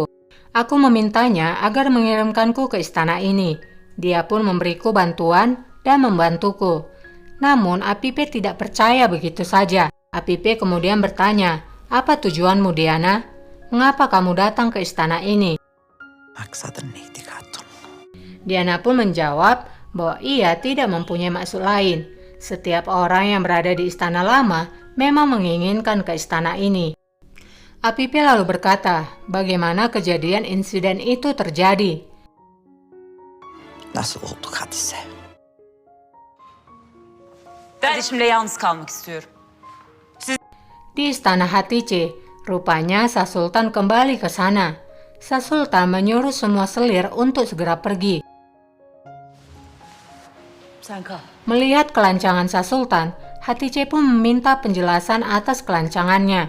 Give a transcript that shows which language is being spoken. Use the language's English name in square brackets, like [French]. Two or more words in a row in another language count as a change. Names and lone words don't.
[Indonesian] Aku memintanya agar mengirimkanku ke istana ini. Dia pun memberiku bantuan dan membantuku. Namun Apipe tidak percaya begitu saja. Apipe kemudian bertanya, apa tujuanmu Diana? Mengapa kamu datang ke istana ini? [Turkish] Maksadın neydi Hatun? [Indonesian] Diana pun menjawab bahwa ia tidak mempunyai maksud lain. Setiap orang yang berada di istana lama memang menginginkan ke istana ini. Apipe lalu berkata, bagaimana kejadian insiden itu terjadi. [Turkish] Nasıl oldu Hadise? Kardeşimle yalnız kalmak istiyorum. [Indonesian] Di istana Hatice, rupanya Sa Sultan kembali ke sana. Sa Sultan menyuruh semua selir untuk segera pergi. [Turkish] Sen kal. [Indonesian] Melihat kelancangan Sa Sultan, Hatice pun meminta penjelasan atas kelancangannya.